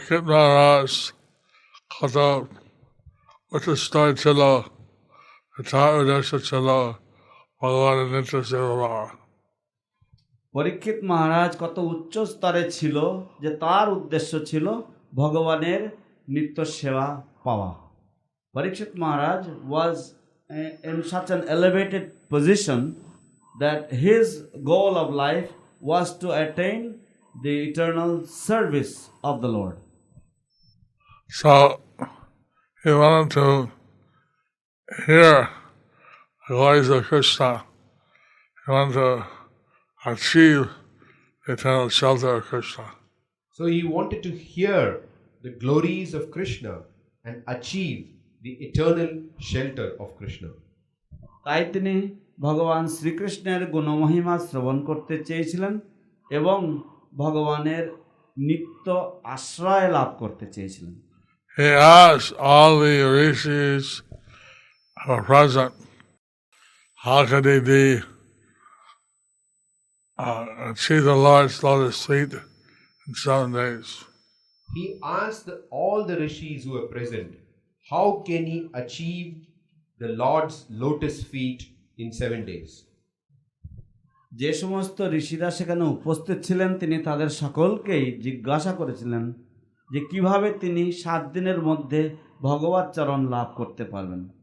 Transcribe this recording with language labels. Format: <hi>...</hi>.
<bn>Mahārāja</bn> <en>Canto story</en> <bn>ছিল তার উদ্দেশ্য ছিল ভগবানের নিত্য সেবা। পরীক্ষিত মহারাজ কত উচ্চ স্তরে ছিল যে তার উদ্দেশ্য ছিল ভগবানের নিত্য সেবা পাওয়া।</bn> <en>Parikshit Maharaj was in such an elevated position that his goal of life was to attain the eternal service of the Lord. So he wanted to hear the glories of Krishna. He wanted to achieve the eternal shelter of Krishna. So he wanted to hear the glories of Krishna and achieve the eternal shelter of Krishna.</en> <bn>তাই তিনি ভগবান শ্রীকৃষ্ণের গুণমহিমা শ্রবণ করতে চেয়েছিলেন এবং ভগবানের নিত্য আশ্রয় লাভ করতে চেয়েছিলেন।</bn> <en>He asked all the rishis who were present, how could they be achieve the Lord's lotus feet in 7 days? He asked all the rishis who were present, how can he achieve the Lord's lotus feet in 7 days?</en> <bn>যে সমস্ত ঋষিরা সেখানে উপস্থিত ছিলেন তিনি তাদের সকলকেই জিজ্ঞাসা করেছিলেন যে কিভাবে তিনি 7 দিনের মধ্যে ভগবত চরণ লাভ করতে পারবেন।</bn>